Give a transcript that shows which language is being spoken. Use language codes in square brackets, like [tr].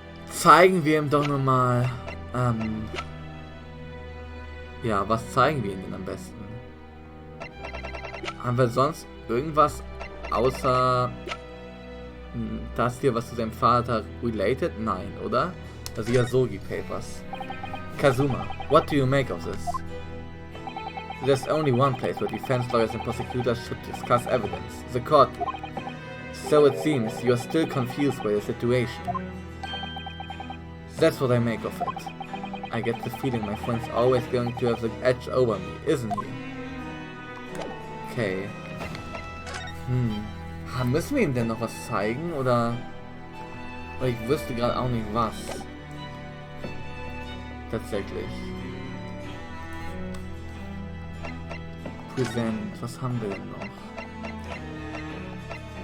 [de] Zeigen wir ihm doch nochmal, ja, was zeigen wir ihm denn am besten? Haben wir sonst irgendwas außer Das hier was zu seinem Vater related? Nein, oder? Das sind ja Sogi Papers. [en] Kazuma, what do you make of this? There's only one place where defense lawyers and prosecutors should discuss evidence, the courtroom. So it seems you are still confused by the situation. That's what I make of it. I get the feeling my friend's always going to have the edge over me, isn't he? Okay. [de] Müssen wir ihm denn noch was zeigen, oder? Ich wüsste gerade auch nicht was. Tatsächlich. Present, was haben wir denn noch?